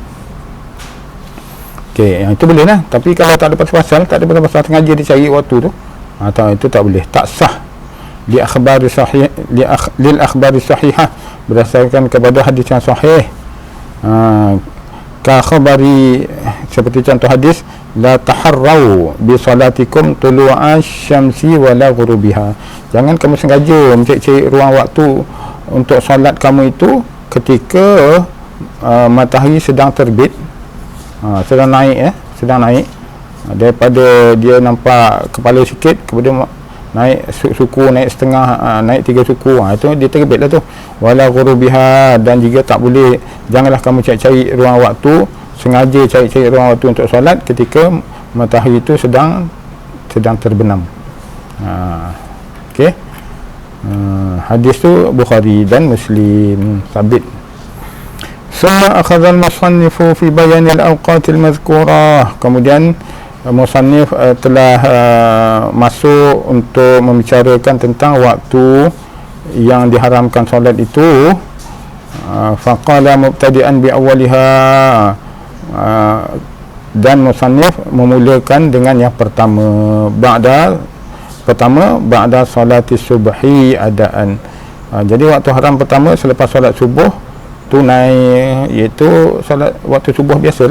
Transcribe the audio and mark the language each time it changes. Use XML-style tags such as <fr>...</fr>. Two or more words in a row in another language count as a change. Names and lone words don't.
<ms>Okey, yang itu boleh lah. Tapi kalau tak ada pasal, tak ada pasal, sengaja dicari waktu tu, atau itu tak boleh, tak sah.</ms> <ar>للأخبار الصحيحة,</ar> <ms>berdasarkan kepada hadis yang sahih.</ms> <ar>كخبر,</ar> <ms>seperti contoh hadis,</ms> <ar>لا تحروا بصلاتكم طلوع الشمس ولا غروبها,</ar> <ms>jangan kamu sengaja mencari ruang waktu untuk solat kamu itu ketika matahari sedang terbit, sedang naik, sedang naik, daripada dia nampak kepala sikit, kemudian naik suku, naik setengah, naik 3 suku, itu dia terbit lah tu.</ms> <ar>ولا غروبها,</ar> <ms>dan juga tak boleh, janganlah kamu cari-cari ruang waktu, sengaja cari-cari ruang waktu untuk solat ketika matahari itu sedang terbenam. Okey. Hadis tu Bukhari dan Muslim, sabit.</ms> <ar>ثم أخذ المصنف في بيان الأوقات المذكورة.</ar> <ms>Kemudian musannif telah masuk untuk membicarakan tentang waktu yang diharamkan solat itu.</ms> <ar>فقال مبتدئا بأولها,</ar> <ms>dan musannif memulakan dengan yang pertama,</ms> <ar>بعد صلاة الصبح أداء.</ar> <ms>Jadi waktu haram pertama selepas solat subuh tunai, iaitu solat waktu subuh biasalah.</ms>